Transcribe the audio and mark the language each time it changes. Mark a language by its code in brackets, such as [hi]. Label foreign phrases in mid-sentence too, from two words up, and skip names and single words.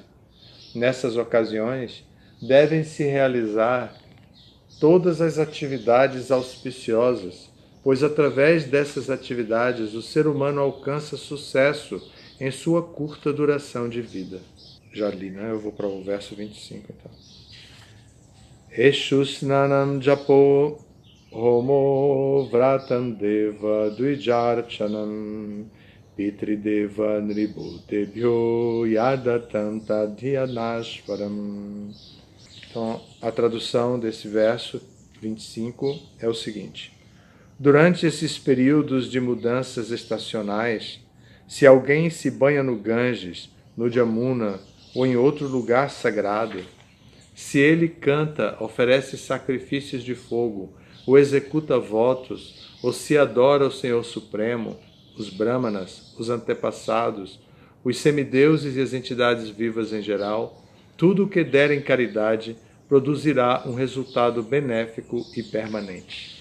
[pt] Nessas ocasiões, devem-se realizar todas as atividades auspiciosas, pois através dessas atividades o ser humano alcança sucesso em sua curta duração de vida. Já li, né? Eu vou para o verso 25, então. [sa] Eshusnanam japo homo vratam deva dvijarchanam pitrideva nribhutebhyo yadatam tadhyanashvaram. [pt] Então, a tradução desse verso 25 é o seguinte: durante esses períodos de mudanças estacionais, se alguém se banha no Ganges, no Jamuna ou em outro lugar sagrado, se ele canta, oferece sacrifícios de fogo, ou executa votos, ou se adora o Senhor Supremo, os Brahmanas, os antepassados, os semideuses e as entidades vivas em geral, tudo o que der em caridade produzirá um resultado benéfico e permanente.